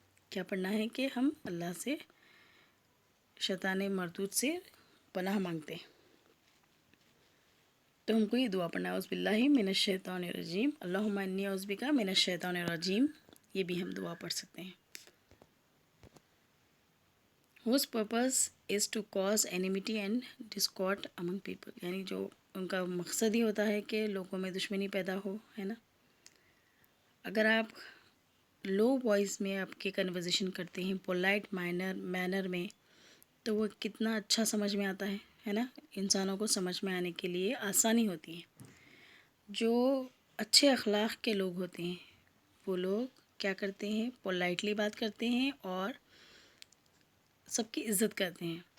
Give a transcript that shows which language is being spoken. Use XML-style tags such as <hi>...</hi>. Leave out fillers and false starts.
<ur>کیا پڑھنا ہے؟ کہ ہم اللہ سے شیطان مردود سے پناہ مانگتے ہیں. تو ہم کو یہ دعا پڑھنا ہے،</ur> <ar>اعوذ باللہ من الشیطان الرجیم،</ar> <ur>اللہم انی اعوذ بک من الشیطان الرجیم. یہ بھی ہم دعا پڑھ سکتے ہیں.</ur> <en>whose purpose is to cause enmity and discord among people.</en> <ur>یعنی جو ان کا مقصد ہی ہوتا ہے کہ لوگوں میں دشمنی پیدا ہو، ہے نا. اگر آپ لو وائس میں آپ کے کنورزیشن کرتے ہیں پولائٹ مینر میں تو وہ کتنا اچھا سمجھ میں آتا ہے نا. انسانوں کو سمجھ میں آنے کے لیے آسانی ہوتی ہے. جو اچھے اخلاق کے لوگ ہوتے ہیں وہ لوگ کیا کرتے ہیں؟ پولائٹلی بات کرتے ہیں اور سب کی عزت کرتے ہیں.</ur>